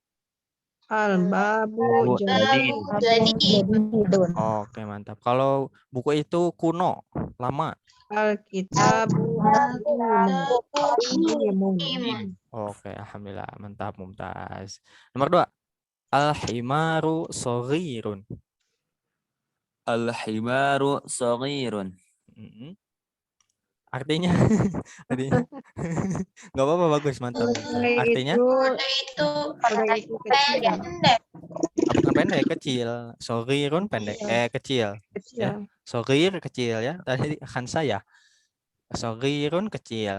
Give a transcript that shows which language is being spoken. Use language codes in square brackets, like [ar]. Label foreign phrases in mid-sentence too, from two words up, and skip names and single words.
[ar] Al-babu [id] Jadi [ar] jadidun. [id] Oke, mantap. Kalau buku itu kuno, lama. [ar] الكتاب قديم. [id] Oke, alhamdulillah, mantap, mumtaz. Nomor 2. [ar] الحمار صغير. الحمار صغير. Mm-mm. [id] Artinya artinya nggak apa-apa, bagus, mantap. Kuda Artinya itu kecil. bukan pendek, kecil. Shaghirun pendek, kecil. Ya. Kecil. Shaghir kecil ya. Tadi kan saya. Shaghirun kecil.